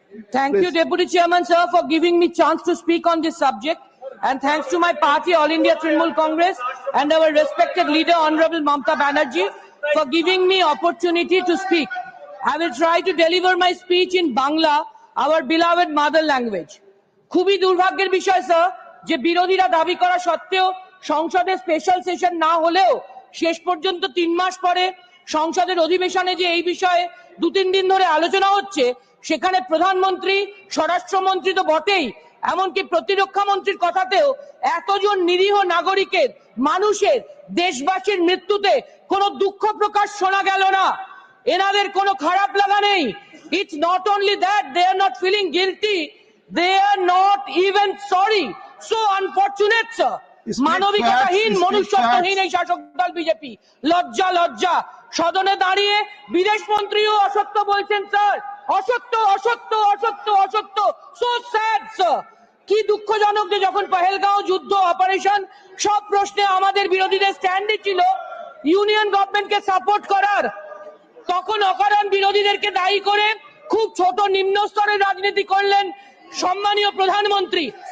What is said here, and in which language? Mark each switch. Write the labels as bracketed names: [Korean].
[English] Thank you, Deputy Chairman, sir, for giving me chance to speak on this subject. And thanks to my party, All India Trinamool Congress, and our respected leader, Honorable Mamata Banerjee, for giving me opportunity to speak. I will try to deliver my speech in Bangla, our beloved mother language. [Bangla] খুবই দুর্ভাগ্যের বিষয় sir যে বিরোধীরা দাবি করা সত্ত্বেও সংসদে special session না হলেও শেষ পর্যন্ত 3 মাস পরে সংসদের অধিবেশনে যে এই বিষয়ে 2-3 দিন ধরে আলোচনা হচ্ছে সেখানে প্রধানমন্ত্রী স্বরাষ্ট্রমন্ত্রী তো বটেই এমনকি প্রতিরক্ষা মন্ত্রীর কথাতেও এতজন নিরীহ নাগরিকের, মানুষের, দেশবাসীর মৃত্যুতে কোনো দুঃখ প্রকাশ শোনা গেল না। এনাদের কোনো খারাপ লাগা নেই। [English] It's not only that they are not feeling guilty, they are not even sorry. So unfortunate, sir. [Bangla] মানবিকতাহীন, মনুষ্যত্বহীন এই শাসক দল বিজেপি। লজ্জা লজ্জা। সদনে দাঁড়িয়ে বিদেশ মন্ত্রীও অসত্য বলছেন স্যার। অসত্য অসত্য অসত্য অসত্য। [English] So sad sir. [Bangla] কি দুঃখজনক যে যখন পহেলগাঁও যুদ্ধ অপারেশন সব প্রশ্নে আমাদের বিরোধীদের স্ট্যান্ডই ছিল ইউনিয়ন গভর্নমেন্টকে সাপোর্ট করার, তখন অকারণ বিরোধীদেরকে দায়ী করে খুব ছোট নিম্ন স্তরের রাজনীতি করলেন সম্মানীয় প্রধানমন্ত্রী।